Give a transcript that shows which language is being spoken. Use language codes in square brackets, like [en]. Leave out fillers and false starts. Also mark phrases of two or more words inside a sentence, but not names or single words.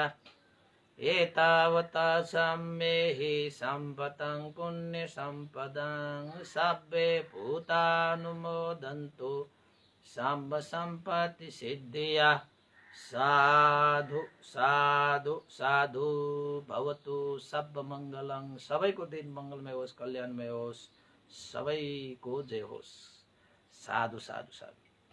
[pi] एतावता सम्मेहि सम्भतं पुण्यसम्पदं सब्बे भूतानुमोदन्तु सम्ब सम्पत्ति सिद्धिया। साधु साधु साधु भवतु सर्वमङ्गलं। [ne] सबैको दिन मङ्गलमय होस्, कल्याणमय होस्, सबैको जय होस्। [pi] साधु साधु साधु।